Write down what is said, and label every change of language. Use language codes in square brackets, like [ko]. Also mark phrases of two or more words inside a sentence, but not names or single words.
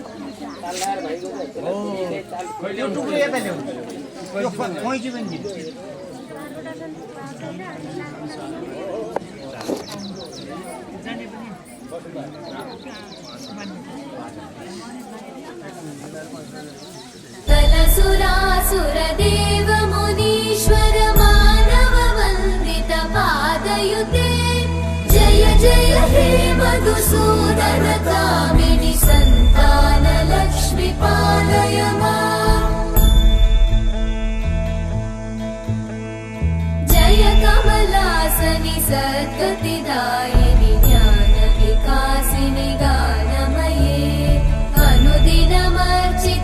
[ne] यो टुक्रो यता ल्याउनु यो कैँची पनि दिनु [sa] सुरासुरदेव मुनीश्वर मानव वन्दित पादयुते जय जय हे मधुसूदन कामिनि सन्तान लक्ष्मी पालय माम् जय कमलासनि सद्गतिदायिनि ज्ञान विकासिनि गानमये अनुदिनमर्चित